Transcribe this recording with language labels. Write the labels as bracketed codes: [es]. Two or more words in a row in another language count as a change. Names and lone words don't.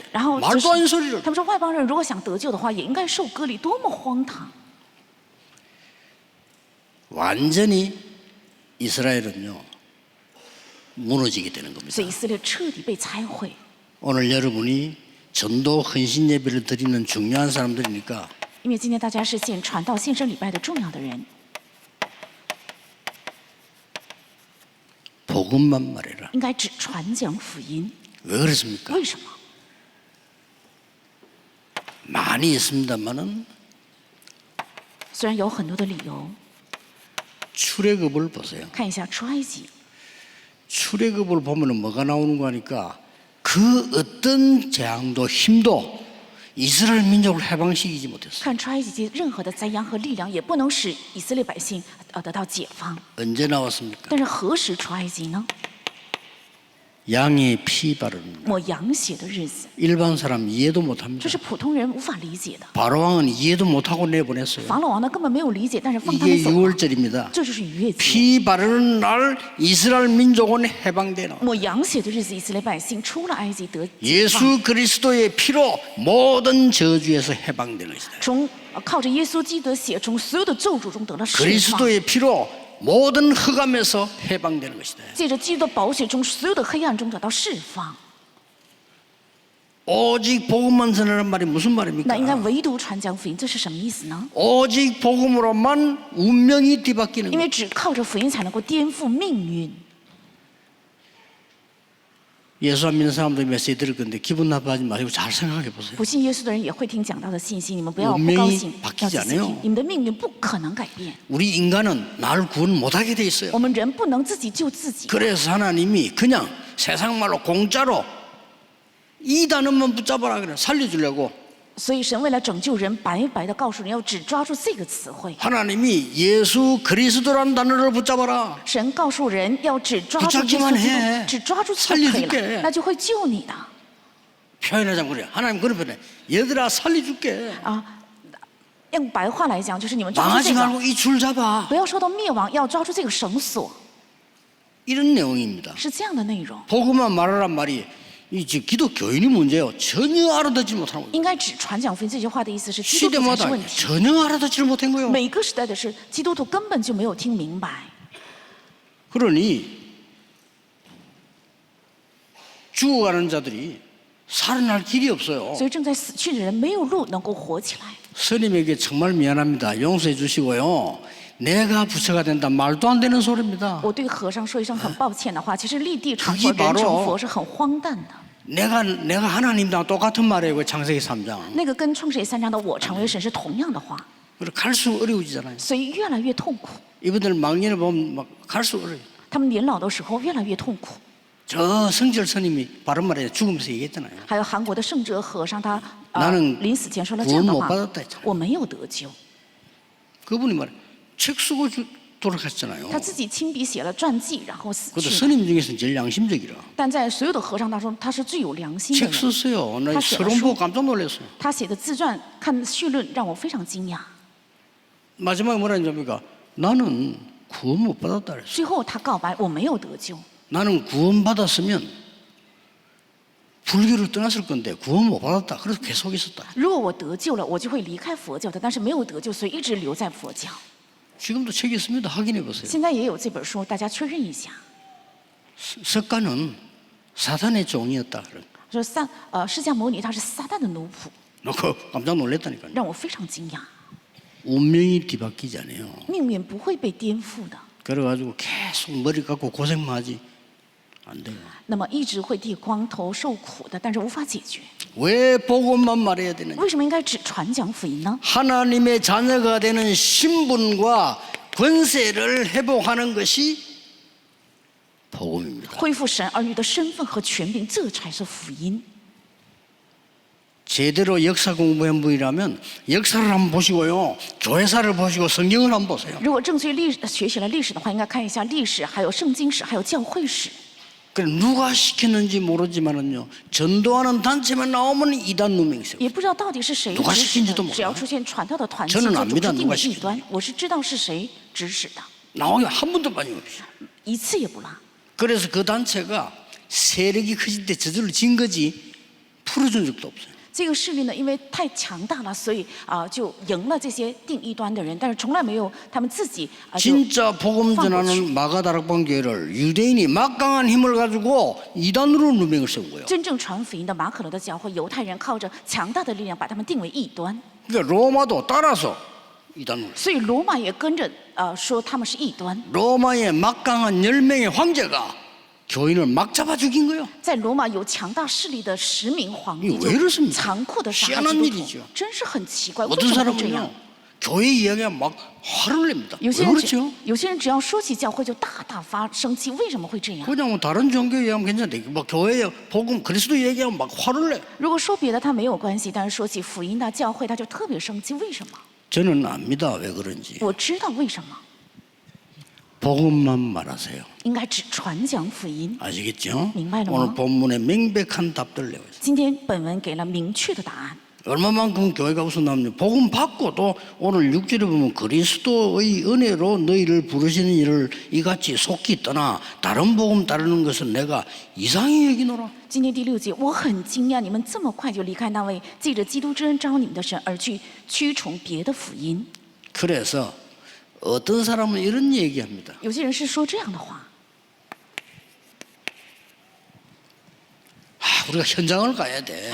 [zh] 然后就 [ko] 말도 [zh] 是 [ko] 안 소리를. [zh] 他们说外邦人如果想得救的话，也应该受割礼，多么荒唐！ [ko] 완전히 이스라엘은요 무너지게 되는 겁니다. [zh] 所以以色列彻底被拆毁。 [ko] 오늘 여러분이 전도 헌신 예배를 드리는 중요한 사람들이니까 [zh] 因为今天大家是献传道献身礼拜的重要的人， [ko] 복음만 말해라. [zh] 应该只传讲福音。 [ko] 왜 그렇습니까? [zh] 为什么？ [ko] 많이 있습니다만은 [zh] 虽然有很多的理由， [ko] 출애굽을 보세요. [zh] 看一下出埃及， [ko] 출애굽을 보면은 뭐가 나오는 거니까 그 어떤 재앙도 힘도 이스라엘 민족을 해방시키지 못했어요. [zh] 看出埃及记，任何的灾殃和力量也不能使以色列百姓得到解放。 [ko] 언제 나왔습니까? [zh] 但是何时出埃及呢？ [ko] 양의 피 바르는 [zh] 抹羊血的日子， [ko] 일반 사람 이해도 못합니다. [zh] 这是普通人无法理解的。 [ko] 바로왕은 이해도 못하고 내보냈어요. [zh] 法老王呢根本没有理解，但是放他 [ko] 이게 [zh] 们走了。 [ko] 6월절입니다. [zh] 这就是逾越节， [ko] 피 바르는 날 이스라엘 민족은 해방되는 [zh] 抹羊血的日子，以色列百姓出了埃及得解放。 [ko] 예수 그리스도의 피로 모든 저주에서 해방되는 것이다. [zh] 从靠着耶稣基督的血，从所有的咒诅中得到释放。 [ko] 그리스도의 피로 모든 흑암에서 해방되는 것이다. [zh] 借着基督的宝血，从所有的黑暗中得到释放。 [ko] 오직 복음만 전하는 말이 무슨 [zh] 那应该 [ko] 말입니까? [zh] 唯独传讲福音，这是什么意思呢？ [ko] 오직 복음으로만 운명이 뒤바뀌는 [zh] 因 [ko] 거예요. [zh] 为只靠着福音才能够颠覆命运。 [ko] 예수 안 믿는 사람들 메시지 들을 건데 기분 나빠하지 마시고 잘 생각해 보세요. [zh] 不信耶稣的人也会听讲道的信息，你们不要不 [ko] 운명이 [zh] 高兴， [ko] 바뀌지 [zh] 要仔细 [ko] 않아요 [zh] 听，你们的命运不可能改变。 [ko] 우리 인간은 나를 구원 못하게 돼 있어요. [zh] 我们人不能自己救自己， [ko] 그래서 하나님이 그냥 세상 말로 공짜로 이 단어만 붙잡아라 그래 살려주려고 [zh] 所以神为了拯救人，白白的告诉人要只抓住这个词汇。 [ko] 하나님이 예수 그리스도라는 단어를 붙잡아라. [zh] 神告诉人要只抓住耶 [ko] 붙잡기만 [zh] 稣基 [ko] 해 [zh] 督，只抓住就可以 [ko] 살려줄게 [zh] 了，那就会救你的。 [ko] 표현하자면 그래. 하나님 그런 표현해. 얘들아 살려줄게. [zh] 啊，用白话来讲，就是你们抓住 [ko] 망하지 [zh] 这个， [ko] 말고 이 줄 잡아. [zh] 不要受到灭亡，要抓住这个绳索， [ko] 이런 내용입니다. [zh] 是这样的内容。 [ko] 복음만 말하란 말이 이 지금 기독 교인이 문제예요. 전혀 알아듣지 못하는 거예요. [zh] 应该只传讲福音这句话的意思是基督徒才是 [ko] 시대마다 [zh] 问题。 [ko] 전혀 알아듣지 못한 거예요. [zh] 每个时代的是基督徒根本就没有听明白， [ko] 그러니 죽어가는 자들이 살아날 길이 없어요. [zh] 所以正在死去的人没有路能够活起来。 [ko] 스님에게 정말 미안합니다. 용서해 주시고요. 내가 부처가 된다. 말도 안 되는 소리입니다. [zh] 我对和尚说一声很抱歉的话，其实立地成佛、 [ko] 그게 [zh] 人成 [ko] 바로 [zh] 佛是很荒诞的。 [ko] 내가 하나님랑 똑같은 말이에요. 그 창세기 3장. [zh] 那个跟创世纪3章的我成为神是同样的话， [ko] 그리고 갈수록 어려워지잖아요. [zh] 所以越来越痛苦。 [ko] 이분들 망년을 보면 막 갈수록 어려워요. [zh] 他们年老的时候越来越痛苦。 [ko] 저 성절 스님이 바른 말에 죽으면서 얘기했잖아요. [zh] 还有韩国的圣哲和尚，他 [ko] 나는 [zh] 临死前说了这样的 [ko] 구원 [zh] 话 [ko] 못 받았다 했잖아요. ：“ [zh] 我没有得救。 [ko] 그분이 말해 책 쓰고 돌아가셨잖아요. [zh] 他自己亲笔写了传记，然后死 [ko] 그것도 [zh] 去了。 [ko] 스님 중에서는 제일 양심적이라. [zh] 但在所有的和尚当中，他是最有良心的 [ko] 책 [zh] 人。 [ko] 썼어요. 나 사실 서론 보고 깜짝 놀랐어요. [zh] 他写的自传看序论让我非常惊讶。 [ko] 마지막에 뭐라 했냐니까 나는 구원 못 받았다 그랬어. [zh] 最后他告白：“我没有得救。 [ko] 나는 구원 받았으면 불교를 떠났을 건데 구원 못 받았다. 그래서 계속 있었다. [zh] 如果我得救了，我就会离开佛教的。但是没有得救，所以一直留在佛教。 [ko] 지금도 책이 있습니다. 확인해 보세요. [zh] 现在也有这本书，大家确认一下。 [ko] 석가는 사단의 종이었다. [zh] 说释迦牟尼他是撒旦的奴仆， [ko] 놓고 깜짝 놀랐다니까요. [zh] 让我非常惊讶。 [ko] 운명이 뒤바뀌지 않아요. [zh] 命运不会被颠覆的， [ko] 그래가지고 계속 머리 깎고 고생만 하지 안 돼요. [zh] 那么一直会剃光头受苦的，但是无法解决。 [ko] 왜 복음만 말해야 되느냐? [zh] 为什么应该只传讲福音呢？ [ko] 하나님의 자녀가 되는 신분과 권세를 회복하는 것이 복음입니다. [zh] 恢复神儿女的身份和权柄，这才是福音。 [ko] 제대로 역사 공부한 분이라면 역사를 한번 보시고요. 교회사를 보시고 성경을 한번 보세요. [zh] 如果正确学习了历史的话，应该看一下历史，还有圣经史，还有教会史。 [ko] 그래 누가 시켰는지 모르지만은요. 전도하는 단체만 나오면 이단 누명이세요. [zh] 也不知道到底是谁 [ko] 누가 [zh] 指使 [ko] 시킨지도 [zh] 的， [ko] 몰라요. [zh] 只要出现传道的团体， [ko] 저는 [zh] 就 [ko] 압니다 [zh] 注定 [ko] 누가 [zh] 的异 [ko] 시켰는지. [zh] 端。我是知道是谁指使的， [ko] 나오기 한 번도 빠짐없이. [zh] 一次也不落。 [ko] 그래서 그 단체가 세력이 커질 때 저절로 진 거지 풀어준 적도 없어요. [zh] 这个势力呢，因为太强大了，所以就赢了这些定异端的人，但是从来没有他们自己就 [ko] 진짜 복음 전하는 마가다락방 교회를 유대인이 막강한 힘을 가지고 이단으로 누명을 세운 거예요. [zh] 真正传福音的马可罗的教会，犹太人靠着强大的力量把他们定为异端， [ko] 그러니까 로마도 따라서 이단을. [zh] 所以罗马也跟着说他们是异端。 [ko] 로마의 막강한 10명의 황제가 교인을 막 잡아 죽인 거예요. [zh] 在罗马有强大势力的10名皇帝 [ko] 이거왜이렇습니까 [zh] 就残酷的杀害 [ko] 희한한 [zh] 基督 [ko] 일이죠 [zh] 徒，真是很奇怪，为 [ko] 어떤 [zh] 什么会这样 [ko] 사람은요 ？ 교회 이야기가 막 화를 냅니다. [zh] 有 [ko] 왜 [zh] 些人 [ko] 그렇죠? [zh] 有些人只要说起教会就大发生气，为什么会这样？ [ko] 그냥 뭐 다른 종교 얘기하면 괜찮은데 뭐 교회 복음 그리스도 얘기하면 막 화를 내. [zh] 如果说别的他没有关系，但是说起福音的教会他就特别生气，为什么？ [ko] 저는 압니다. 왜 그런지. [zh] 我知道为什么， [ko] 복음만 말하세요. [zh] 应该只传讲福音。 [ko] 아시겠죠? 민말로. 오늘 본문에 명백한 답들을 내고 있어요. [zh] 今天本文给了明确的答案。 [ko] 얼마만큼 교회가 우선하면 복음 받고 또 오늘 6절에 보면 그리스도의 은혜로 너희를 부르시는 일을 이같이 속히 떠나 다른 복음 따르는 것은 내가 이상히 여기노라. [zh] 今天第6节，我很惊讶，你们这么快就离开那位借着基督之恩招你们的神，而去驱从别的福音。 [ko] 그래서 어떤 사람은 이런 얘기합니다. [zh] 有些人是说这样的话， [ko] 우리가 현장을 가야 돼.